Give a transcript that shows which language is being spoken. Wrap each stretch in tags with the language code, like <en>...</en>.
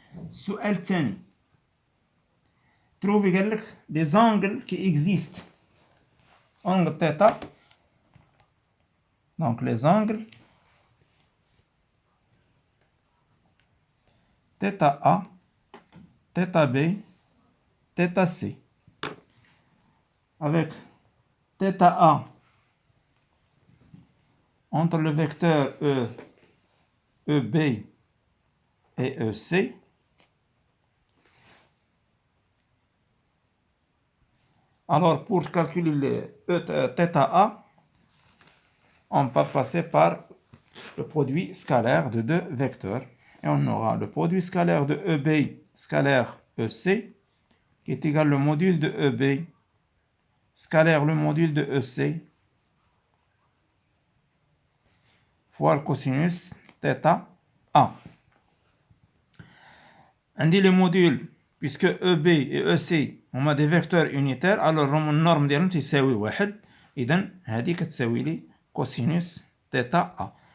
<ar>السؤال الثاني تروفي قال لك لي زانغل كي اكزيست انغل تيتا، دونك لي زانغل θ A, θ B, θ C.</ar> <fr>Avec θ A entre le vecteur E, EB et EC, alors pour calculer θ A, on va passer par le produit scalaire de deux vecteurs. Et on aura le produit scalaire de EB scalaire EC qui est égal au module de EB scalaire le module de EC fois le cosinus θ A. On dit le module, puisque EB et EC ont des vecteurs unitaires, alors la norme</fr> <ar>ديالهم تساوي 1. إذن هذه كتساوي لي cosinus θ A.</ar>